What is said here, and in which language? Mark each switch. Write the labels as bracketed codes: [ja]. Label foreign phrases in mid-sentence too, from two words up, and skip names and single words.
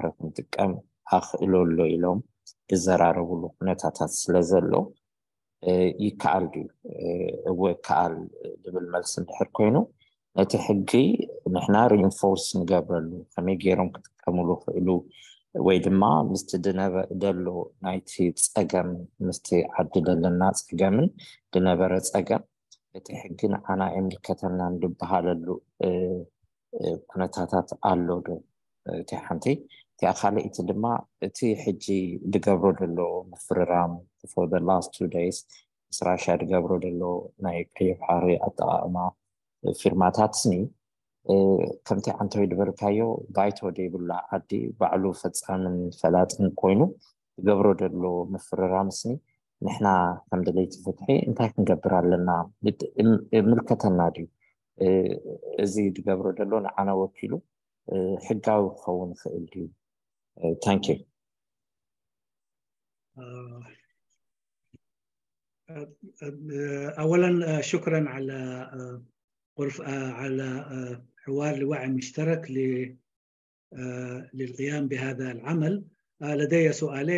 [ti] ክንጥቀም ኣኽእሎ ኣሎ ኢሎም ዝዘራረብሉ ኩነታታት ስለ ዘሎ ይከኣል ድዩ እወ ከኣል ዝብል መልሲ እንድሕር ኮይኑ ነቲ ሕጊ ንሕና ሪኢንፎርስ ንገብረሉ ከመይ ገይሮም ክጥቀምሉ ክእሉ ወይ ድማ ምስቲ ደሎ ናይቲ ፀገም ምስቲ ዓዲ ዘለና ፀገምን ዝነበረ ፀገም እቲ ሕጊ ንዓና የምልከተና እንድበሃለሉ ኩነታታት ኣሎ ዶ? እቲ ሓንቲ እቲኣ ካልእቲ ድማ እቲ ሕጂ ዝገብሮ ዘሎ ምፍርራም [en] for the last 2 days [ti] ምስ ራሽያ ዝገብሮ ዘሎ ናይ ቀይሕ ባሕሪ ኣጠቃቅማ ፊርማታትኒ ከምቲ ዓንተይ ድበርካዮ ባይቶ ደይብላ ዓዲ ባዕሉ ፈፃምን ፈላጥን ኮይኑ ዝገብሮ ዘሎ ምፍርራምስኒ ንሕና ከም ድለይቲ ፍትሒ እንታይ ክንገብር ኣለና? ምልከተና ድዩ? እዚ ዝገብሮ ዘሎ ንዓና ወኪሉ ሕጋዊ ክኸውን ክእል ድዩ? [en] thank you። [ar] اولا شكرا على حوار لوعي مشترك للقيام بهذا العمل. لدي سؤالين.